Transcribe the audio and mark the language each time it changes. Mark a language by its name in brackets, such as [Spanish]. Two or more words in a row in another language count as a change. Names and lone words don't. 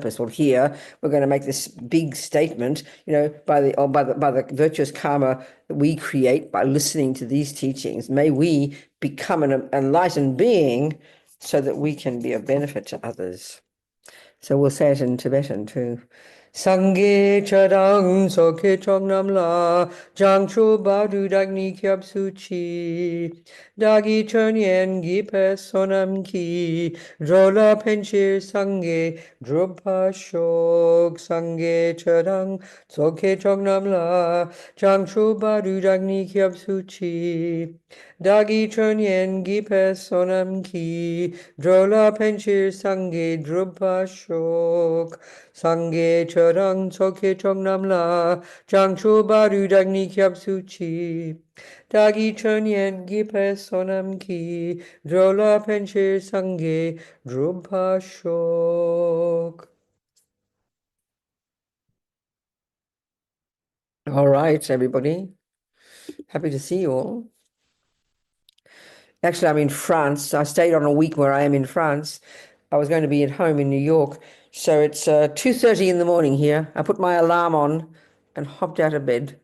[English] Well, here we're going to make this big statement, you know, by the virtuous karma that we create by listening to these teachings. May we become an enlightened being so that we can be of benefit to others. So we'll say it in Tibetan too. [Tibetan] སངས་རྒྱས་ཆོས་དང་ཚོགས་ཀྱི་མཆོག་རྣམས་ལ་བྱང་ཆུབ་བར་དུ་བདག་ནི་སྐྱབས་སུ་མཆི་བདག་གི་ཆོས་ཉན་གྱི་བསོད་ནམས ཀྱིས་འགྲོ་ལ་ཕན་ཕྱིར་སངས་རྒྱས་འགྲུབ་པར་ཤོག་སངས་རྒྱས་ཆོས་དང་ཚོགས་ཀྱི་མཆོག་རྣམས་ལ བྱང་ཆུབ་བར་དུ་བདག་ནི་སྐྱབས་སུ་མཆི་བདག་གི་ཆོས་ཉན་གྱི་བསོད་ནམས་ཀྱིས་འགྲོ་ལ་ཕན་ཕྱིར་སངས་རྒྱས་འགྲུབ་པར་ཤོག་སངས་རྒྱས་ཆོས་དང་ཚོགས་ཀྱི་མཆོག་རྣམས་ལ་བྱང་ཆུབ་བར་དུ་བདག་ནི་སྐྱབས་སུ་མཆི་བདག་གི་ཆོས་ཉན་གྱི་བསོད་ནམས་ཀྱིས་འགྲོ་ལ་ཕན་ཕྱིར་སངས་རྒྱས་འགྲུབ་པར་ཤོག. [English] All right, everybody. Happy to see you all. Actually, I'm in France. I stayed on a week where I am in France. I was going to be at home in New York. So it's 2:30 in the morning here. I put my alarm on and hopped out of bed.